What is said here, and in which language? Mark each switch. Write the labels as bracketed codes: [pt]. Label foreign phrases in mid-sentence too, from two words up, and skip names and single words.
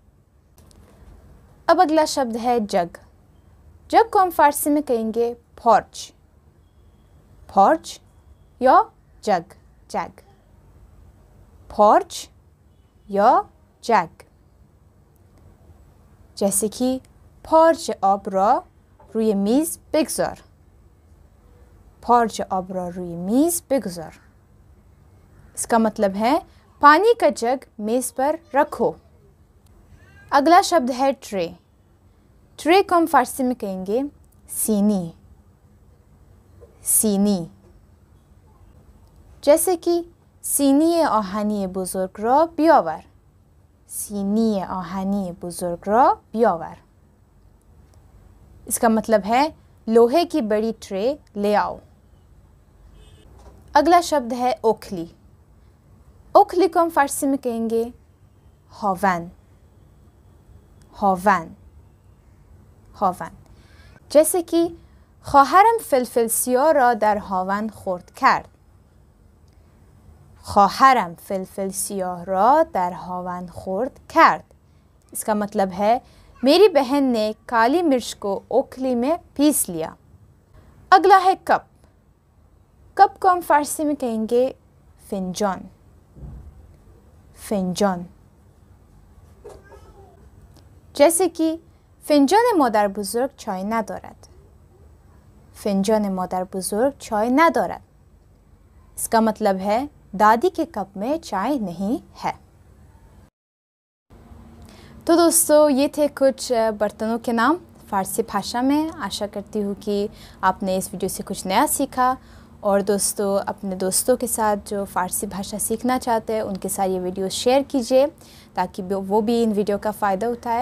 [hi] अब अगला शब्द है जग। जग को हम फारसी में कहेंगे फॉर्च। फॉर्च या जग, जग, फॉर्च या जग, जैसे कि [fa] پارچ آب را روی میز بگذار. फॉर्च آب را روی میز بگذار. [hi] इसका मतलब है पानी का जग मेज़ पर रखो। अगला शब्द है ट्रे। ट्रे को हम फारसी में कहेंगे सीनी। [fa] सीनी, [hi] जैसे कि [fa] सीनी آهنی بزرگ را بیاور. सीनी آهنی بزرگ را بیاور. [hi] इसका मतलब है लोहे की बड़ी ट्रे ले आओ। अगला शब्द है ओखली। ओखली को हम फारसी में कहेंगे هاون. هاون، هاون، जैसे कि [fa] خواهرم فلفل سیاه را در هاون خرد کرد. خواهرم فلفل سیاه را در هاون خرد کرد. [hi] इसका मतलब है मेरी बहन ने काली मिर्च को ओखली में पीस लिया। अगला है कप। कप को हम फारसी में कहेंगे फिंजान। [fa] फिंजान, [hi] जैसे कि [fa] फिंजान مادر بزرگ چای ندارد. फिंजान مادر بزرگ چای ندارد. [hi] इसका मतलब है दादी के कप में चाय नहीं है। तो दोस्तों ये थे कुछ बर्तनों के नाम फ़ारसी भाषा में। आशा करती हूँ कि आपने इस वीडियो से कुछ नया सीखा। और दोस्तों अपने दोस्तों के साथ जो फ़ारसी भाषा सीखना चाहते हैं उनके साथ ये वीडियो शेयर कीजिए ताकि वो भी इन वीडियो का फ़ायदा उठाए।